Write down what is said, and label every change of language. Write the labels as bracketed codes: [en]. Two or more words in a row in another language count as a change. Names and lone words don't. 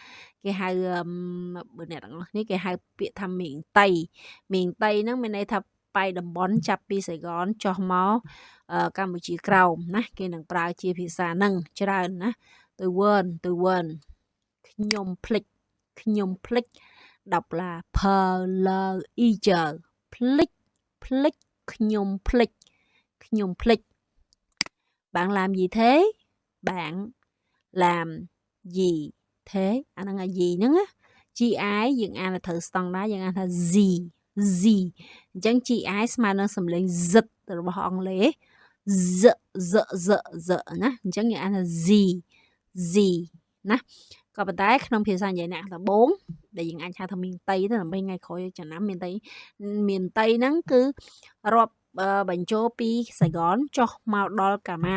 [km] បើអ្នកទាំងអស់គ្នាគេហៅពាក្យថាមៀងតៃហ្នឹងមានន័យថាបែរតំបន់ចាប់ពីសៃហ្គនចុះមកកម្ពុជាក្រោមណាគេនឹងប្រើជាភាសាហ្នឹងច្រើនណាទៅ quên ខ្ញុំភ្លេចដប់ឡា pleur ភ្លេចខ្ញុំភ្លេច [vi] bạn làm gì thế bạn làm gì thế [km] អាហ្នឹង [vi] là gì [km] ហ្នឹងណា GI យើងអានទៅស្តង់ដាយើងអានថា Z អញ្ចឹង GI ស្មើនឹងសំឡេង Z របស់អង់គ្លេស Z ណាអញ្ចឹងយើងអានថា Z ណាក៏ប៉ុន្តែក្នុងភាសានិ យាយអ្នកដំបងដែលយើងអាចហៅថាមានតៃទៅដើម្បីថ្ងៃក្រោយចំណាំមានតៃហ្នឹងគឺរាប់បញ្ចូលពីសៃហ្គនចុះមកដល់កាម៉ៅ